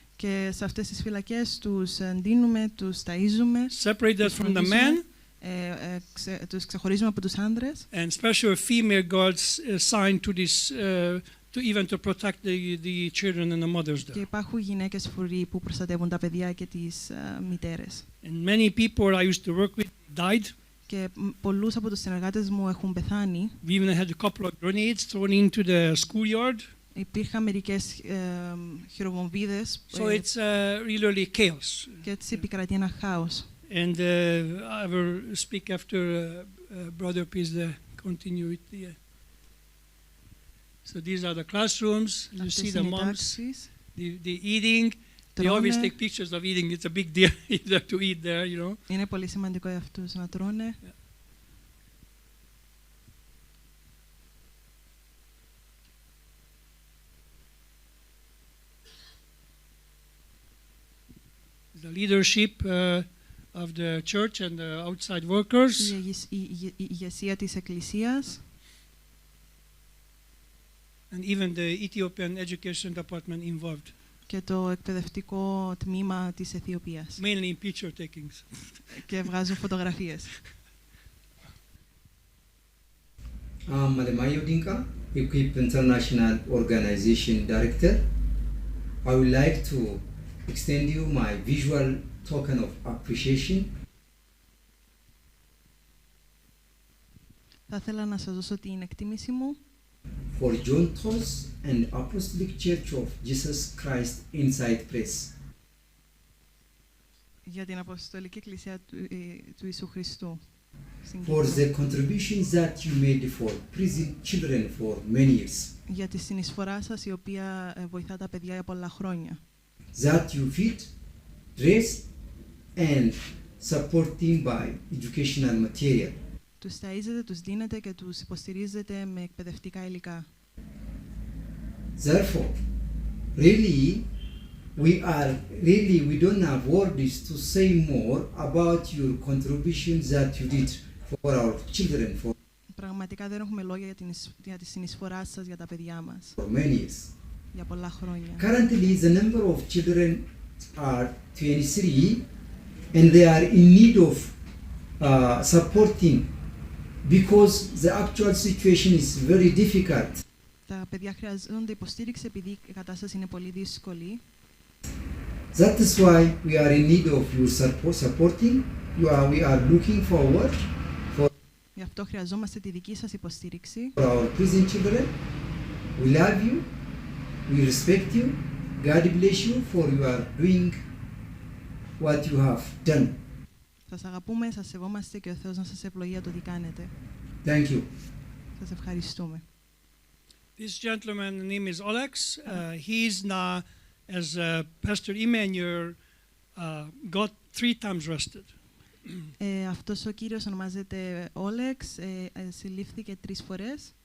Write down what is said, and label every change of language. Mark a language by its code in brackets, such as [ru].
[el] Και σε αυτές τις φυλακές τους ντύνουμε, τους ταΐζουμε, [en] Separated from the men. [el] Τους ξεχωρίζουμε από τους άνδρες. [en] And special female guards assigned to this, to even to protect the children and the mothers [el] Και [en] there. [el] υπάρχουν γυναίκες φρουροί που προστατεύουν τα παιδιά και τις μητέρες. [en] And many people I used to work with died. [el] Και πολλούς από τους συνεργάτες μου έχουν πεθάνει. [en] We even had a couple of grenades thrown into the schoolyard. [el] Υπήρχαν μερικές χειροβομβίδες [en] So it's really chaos. [el] και έτσι επικρατεί ένα χάος. [en] And I will speak after brother please continue with the. So these are the classrooms. You see the moms, the eating. They always take pictures of eating. It's a big deal to eat there, you know. [el] Είναι πολύ σημαντικό για αυτούς να τρώνε. [en] The leadership of the church and the outside workers. [el] Η ηγεσία της Εκκλησίας. [en] And even the Ethiopian Education Department involved. [el] Και το εκπαιδευτικό τμήμα της Αιθιοπίας. [en] Mainly in picture takings. [el] Και βγάζουν φωτογραφίες. [en] Malemayo Dinka, Equip International Organization Director. I would like to extend you my visual token of appreciation. [el] Θα ήθελα να σας δώσω την εκτίμηση μου [en] for John Toth and Apostolic Church of Jesus Christ inside press. [el] Για την Αποστολική Εκκλησία του Ιησού Χριστού. [en] For the contributions that you made for prison children for many years. [el] Για τη συνεισφορά σας η οποία βοηθά τα παιδιά για πολλά χρόνια. [en] That you feed, dress and supporting by educational material. [el] Τους ταΐζετε, τους δίνετε και τους υποστηρίζετε με εκπαιδευτικά υλικά. [en] Therefore, we don't have words to say more about your contributions that you did for our children [el] Πραγματικά δεν έχουμε λόγια για τη συνεισφορά σας για τα παιδιά μας. [en] for many years. [el] Για πολλά χρόνια. [en] Currently, the number of children are 23 and they are in need of supporting because the actual situation is very difficult. [el] Τα παιδιά χρειάζονται υποστήριξη επειδή η κατάσταση είναι πολύ δύσκολη. [en] That is why we are in need of your supporting. We are looking forward for [el] Γι' αυτό χρειαζόμαστε τη δική σας υποστήριξη. [en] our prison children. We love you. We respect you. God bless you for you are doing what you have done. [el] Σας αγαπούμε, σας σεβόμαστε και ο Θεός να σας ευλογεί για το τι κάνετε. [en] Thank you. [el] Σας ευχαριστούμε. [en] This gentleman's name is Alex. He's now, as Pastor Emmanuel, got 3 times arrested. [el] Αυτός ο κύριος ονομάζεται Όλεξ, συλλήφθηκε 3 φορές.